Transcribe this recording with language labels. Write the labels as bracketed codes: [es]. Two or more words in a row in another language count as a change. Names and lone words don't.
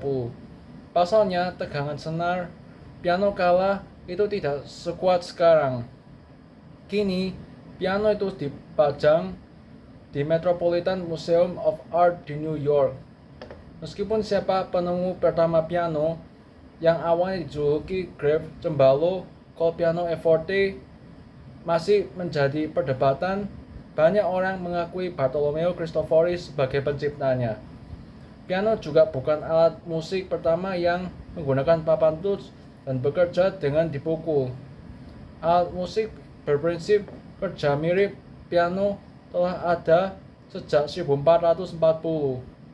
[id] Pasalnya, tegangan senar piano kala itu tidak sekuat sekarang. Kini, piano itu dipajang di Metropolitan Museum of Art di New York. Meskipun siapa penemu pertama piano yang awalnya dijuluki Grave Cembalo col piano e forte masih menjadi perdebatan, banyak orang mengakui Bartolomeo Cristofori sebagai penciptanya. Piano juga bukan alat musik pertama yang menggunakan papan tuts dan bekerja dengan dipukul. Alat musik berprinsip kerja mirip piano telah ada sejak 1440.